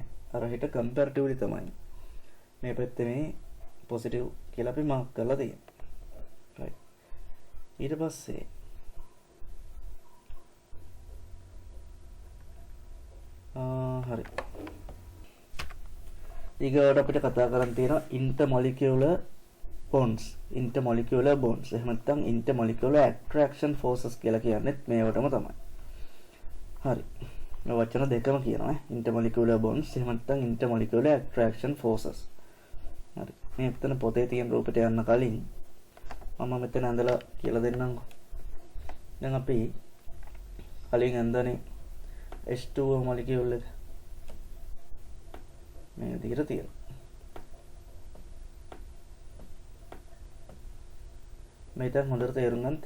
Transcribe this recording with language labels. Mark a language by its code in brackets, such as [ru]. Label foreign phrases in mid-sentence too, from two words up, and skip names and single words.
[si] අර හිට කම්පැරටිව්ලි තමයි මේ පැත්තේ මේ පොසිටිව් කියලා අපි මාක් කරලා තියෙනවා. right. ඊට පස්සේ හරි. ඊගොඩ අපිට කතා කරන් තියෙනවා [en] intermolecular bonds. intermolecular bonds. [si] එහෙම නැත්නම් [en] intermolecular attraction forces [si] කියලා කියන්නේත් මේවටම තමයි. හරි. මේ වචන දෙකම කියනවා [en] intermolecular bonds [si] එහෙම නැත්නම් [en] intermolecular attraction forces. [si] හරි. මේ මෙතන පොතේ තියෙන රූපෙට යන්න කලින් මම මෙතන ඇඳලා කියලා දෙන්නම්කෝ. දැන් අපි කලින් ඇඳනේ H2O molecule එක මේ විදිහට තියෙනවා. මේක හොඳට තේරුම් ගන්න.